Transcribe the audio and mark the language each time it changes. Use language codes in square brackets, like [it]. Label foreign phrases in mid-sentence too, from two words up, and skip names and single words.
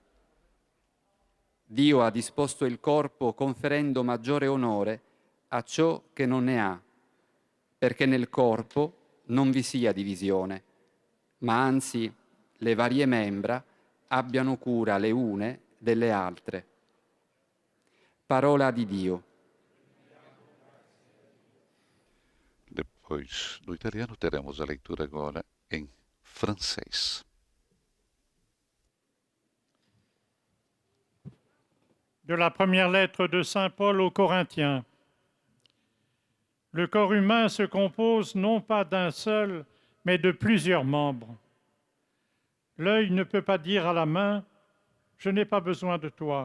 [it] Dio ha disposto il corpo conferendo maggiore onore a ciò che non ne ha, perché nel corpo non vi sia divisione, ma anzi le varie membra abbiano cura le une delle altre. Parola di Dio. [pt] Depois do italiano teremos a leitura agora em francês. [fr] De la première lettre de Saint Paul aux Corinthiens. Le corps humain se compose non pas d'un seul, mais de plusieurs membres. L'œil ne peut pas dire à la main « je n'ai pas besoin de toi ».